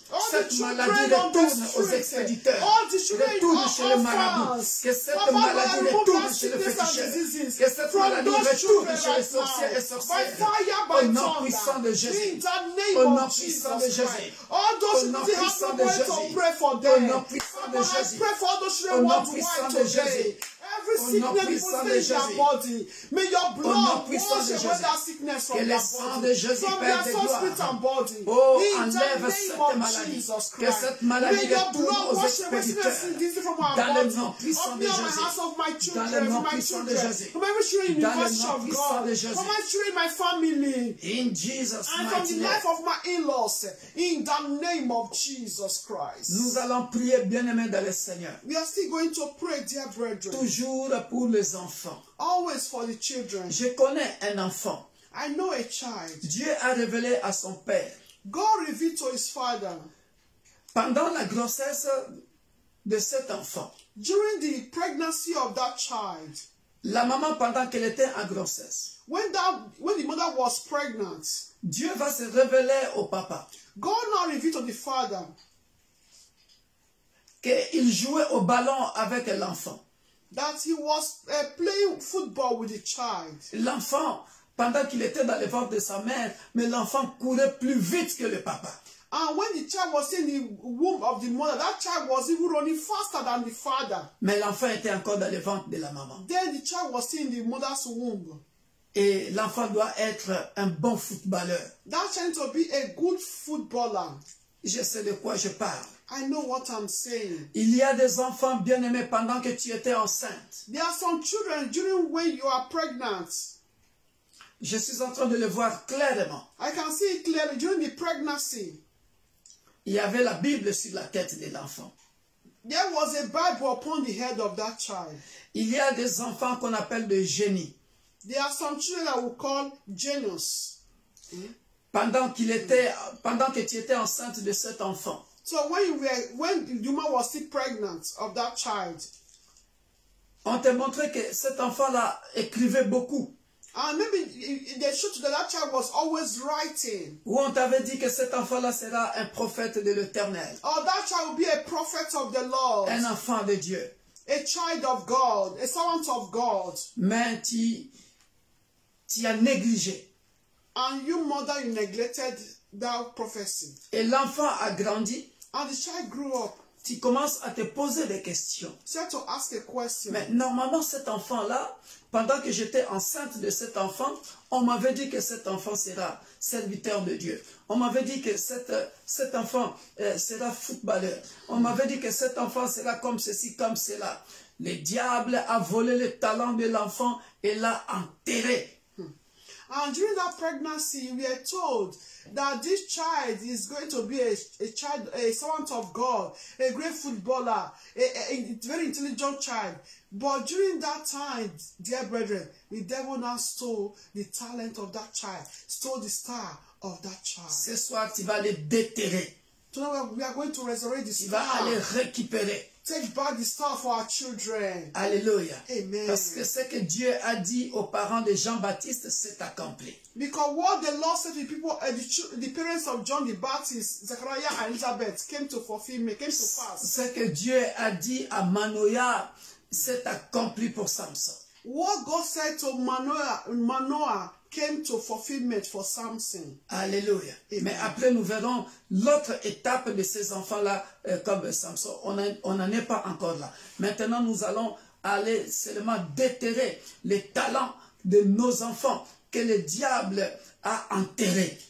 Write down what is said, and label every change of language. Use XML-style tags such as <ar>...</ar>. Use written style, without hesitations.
<fr>cette maladie retourne aux expéditeurs, retourne chez les marabouts, que cette maladie retourne chez les féticheurs, que cette maladie retourne chez les sorciers et sorcières, au nom puissant de Jésus, au nom puissant de Jésus, au nom puissant de Jésus, au nom puissant de Jésus, au nom puissant de Jésus.</fr> <en>every sickness deposited in their body, may your blood wash away that sickness from their body, from their soul, spirit and body. In the name of Jesus Christ, may your blood wash away sickness from our body, of me and my house, of my children, from my children, from every children in the university of God, from my children in my family, in Jesus' and from the life of my in-laws, in the name of Jesus Christ.</en> <fr>Nous allons prier, bien-aimés dans le Seigneur.</fr> <en>We are still going to pray, dear brethren.</en> <fr>Toujours pour les enfants.</fr> <en>Always for the children.</en> <fr>Je connais un enfant.</fr> <en>I know a child.</en> <fr>Dieu a révélé à son père.</fr> <en>God revealed to his father.</en> <fr>Pendant la grossesse de cet enfant.</fr> <en>During the pregnancy of that child.</en> <fr>La maman, pendant qu'elle était en grossesse.</fr> <en>When the mother was pregnant.</en> <fr>Dieu va se révéler au papa.</fr> <en>God now revealed to the father.</en> <fr>Qu'il jouait au ballon avec l'enfant.</fr> <en>That he was playing football with the child.</en> <fr>L'enfant, pendant qu'il était dans le ventre de sa mère, mais l'enfant courait plus vite que le papa.</fr> <en>And when the child was in the womb of the mother, that child was even running faster than the father.</en> <fr>Mais l'enfant était encore dans le ventre de la maman.</fr> <en>Then the child was still in the mother's womb.</en> <fr>Et l'enfant doit être un bon footballeur.</fr> <en>That child to be a good footballer.</en> <fr>Je sais de quoi je parle.</fr> <en>I know what I'm saying.</en> <fr>Il y a des enfants bien-aimés pendant que tu étais enceinte.</fr> <en>There are some children during when you are pregnant.</en> <fr>Je suis en train de le voir clairement.</fr> <en>I can see it clearly during the pregnancy.</en> <fr>Il y avait la Bible sur la tête de l'enfant.</fr> <en>There was a Bible upon the head of that child.</en> <fr>Il y a des enfants qu'on appelle des génies.</fr> <en>There are some children that we call genius.</en> <fr>Pendant que tu étais enceinte de cet enfant.</fr> <en>So when the woman was still pregnant of that child.</en> <fr>On t'a montré que cet enfant-là écrivait beaucoup.</fr> <en>And maybe they showed that that child was always writing.</en> <fr>Ou on t'avait dit que cet enfant-là sera un prophète de l'Éternel.</fr> <en>Or that child will be a prophet of the Lord.</en> <fr>Un enfant de Dieu.</fr> <en>A child of God, a servant of God.</en> <fr>Mais tu as négligé.</fr> <en>And you, mother, you neglected that prophecy.</en> <fr>Et l'enfant a grandi.</fr> <en>And the child grew up.</en> <fr>Tu commences à te poser des questions.</fr> <en>You have to ask a question.</en> <fr>Mais normalement, cet enfant-là, pendant que j'étais enceinte de cet enfant, on m'avait dit que cet enfant sera serviteur de Dieu. On m'avait dit que cet enfant sera footballeur. On m'avait dit que cet enfant sera comme ceci, comme cela. Le diable a volé le talent de l'enfant et l'a enterré.</fr> <en>And during that pregnancy, we are told that this child is going to be a servant of God, a great footballer, a very intelligent child. But during that time, dear brethren, the devil now stole the talent of that child, stole the star of that child.</en> <fr>Ce soir, tu vas le déterrer.</fr> <en>Tonight we are going to resurrect the</en> <fr>star. Tu vas aller récupérer.</fr> <en>Take back the star for our children. Alléluia. Amen.</en> <fr>Parce que ce que Dieu a dit aux parents de Jean-Baptiste s'est accompli.</fr> <en>Because what the Lord said to the people, the parents of John the Baptist, Zechariah and Elizabeth, came to fulfillment, came to pass.</en> <fr>Ce que Dieu a dit à Manoah s'est accompli pour Samson.</fr> <en>What God said to Manoah came to fulfillment for Samson. Alléluia.</en> <fr>Mais après, nous verrons l'autre étape de ces enfants-là comme Samson. On n'en est pas encore là. Maintenant, nous allons aller seulement déterrer les talents de nos enfants que le diable a enterrés.</fr>